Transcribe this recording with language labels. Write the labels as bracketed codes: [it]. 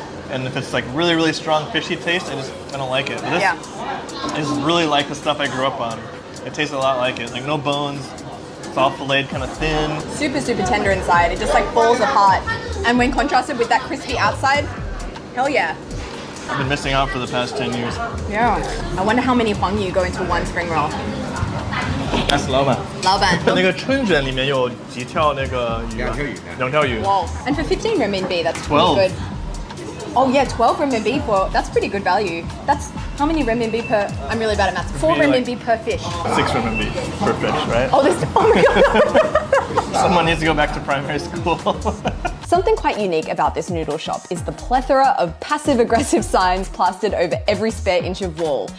[en] And if it's like really, really strong fishy taste, I don't like it. But this is really like the stuff I grew up on. It tastes a lot like it. Like no bones. It's all filleted kind of thin. Super, super tender inside. It just like falls apart. And when contrasted with that crispy outside, hell yeah. I've been missing out for the past 10 years. Yeah. I wonder how many Huang Yu go into one spring roll. That's 老板。 [zh] 老板。那个春卷里面有几条那个鱼啊？两条鱼。 [en] Wow. And for 15 renminbi, that's 12. pretty good. Oh yeah, 12 renminbi for, that's pretty good value. That's how many renminbi per, I'm really bad at maths. 4 renminbi per fish. 6 renminbi per fish, right? Oh, oh my god. Someone needs to go back to primary school. Something quite unique about this noodle shop is the plethora of passive-aggressive signs plastered over every spare inch of wall.